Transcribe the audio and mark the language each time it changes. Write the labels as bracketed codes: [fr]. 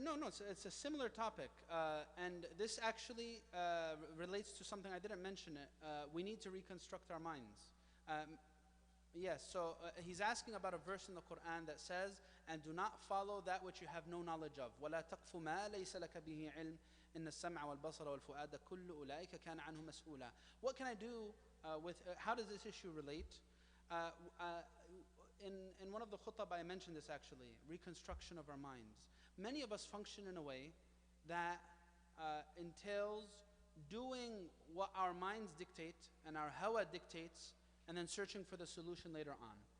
[en] No, it's a similar topic, and this actually relates to something I didn't mention. It. We need to reconstruct our minds. Um, yes. So he's asking about a verse in the Quran that says, "And do not follow that which you have no knowledge of. [ar] ولا تقف ما ليس لك به علم. إن السمع والبصر والفؤاد كل أولئك كان عنه مسؤولا." [en] What can I do with? How does this issue relate? Uh, uh, in one of the khutab I mentioned this actually, reconstruction of our minds. Many of us function in a way that entails doing what our minds dictate and our hawa dictates and then searching for the solution later on.